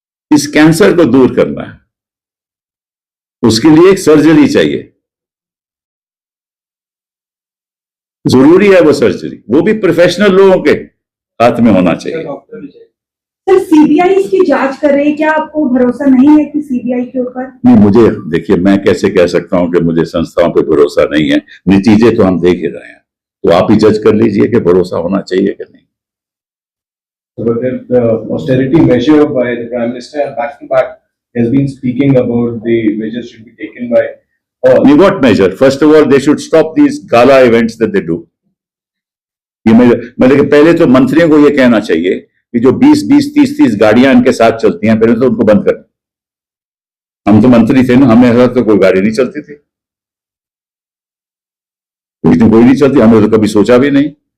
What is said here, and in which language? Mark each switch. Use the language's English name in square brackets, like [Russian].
[Hindi] इस कैंसर को दूर करना है, उसके लिए एक सर्जरी चाहिए, जरूरी है वो सर्जरी, वो भी प्रोफेशनल लोगों के हाथ में होना चाहिए। सर सीबीआई इसकी जांच कर रही है, क्या आपको भरोसा नहीं है कि सीबीआई के ऊपर? नहीं, मुझे देखिए, मैं कैसे कह सकता हूं कि मुझे संस्थाओं पे भरोसा नहीं है, नतीजे तो हम देख ही रहे हैं, तो आप ही जज कर लीजिए कि भरोसा होना चाहिए कि नहीं। [English] But the austerity measure by the Prime Minister back to back has been speaking about the measures should be taken by all. What measure? First of all, they should stop these gala events that they do. [Hindi] ये मतलब पहले तो मंत्रियों को ये कहना चाहिए कि जो 20-20, 30-30 गाड़ियां इनके साथ चलती हैं, पहले तो उनको बंद कर। हम तो मंत्री थे ना, हमें तो कोई गाड़ी नहीं चलती थी, कोई नहीं चलती, हमने तो कभी सोचा भी नहीं।